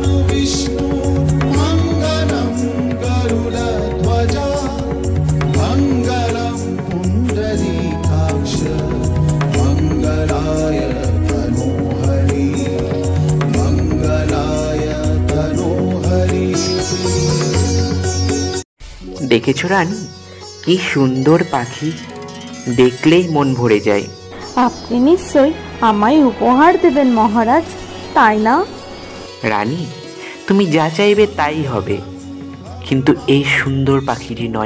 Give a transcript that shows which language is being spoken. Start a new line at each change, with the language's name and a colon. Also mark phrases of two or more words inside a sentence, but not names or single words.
Sanskrit: विष्णु मङ्गलं गरुडध्वजा मङ्गलं पुण्डरीकाक्ष मङ्गलाय तनोहरि मङ्गलाय तनोहरि।
Bangla: দেখেছো রানী, কি সুন্দর পাখি, দেখলেই মন ভরে যায়। আপনি নিশ্চয়ই আমায় উপহার দেবেন মহারাজ, তাই না? রানী, তুমি যা চাইবে তাই হবে, কিন্তু এই সুন্দর পাখিটি নয়।